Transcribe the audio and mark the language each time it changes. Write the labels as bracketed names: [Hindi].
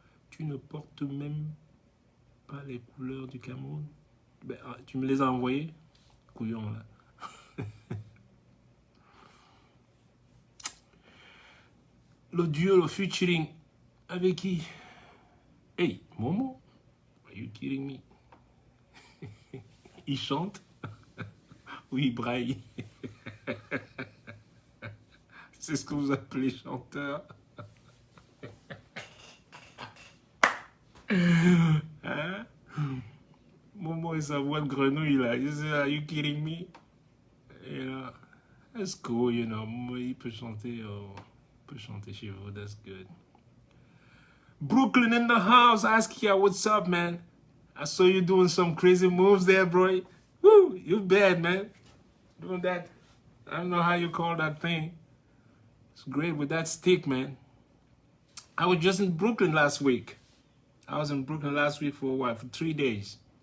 [French] Tu ne portes même pas les couleurs du Cameroun? Ben, tu me les as envoyées? Couillon, là. Le duo, le featuring, avec qui? [English] Hey, Momo, are you kidding me? [French] Il chante? Oui, braille. C'est ce que vous appelez chanteur. Hein? Momo et sa voix de grenouille, là. [English] You say, are you kidding me? You know, that's cool, you know. [French] Momo, il peut chanter, chez vous. [English] That's good. Brooklyn in the house. Askia, what's up, man? I saw you doing some crazy moves there, bro. Woo, you bad, man. Doing that, I don't know how you call that thing. It's great with that stick, man. I was just in Brooklyn last week. I was in Brooklyn last week for what? For 3 days.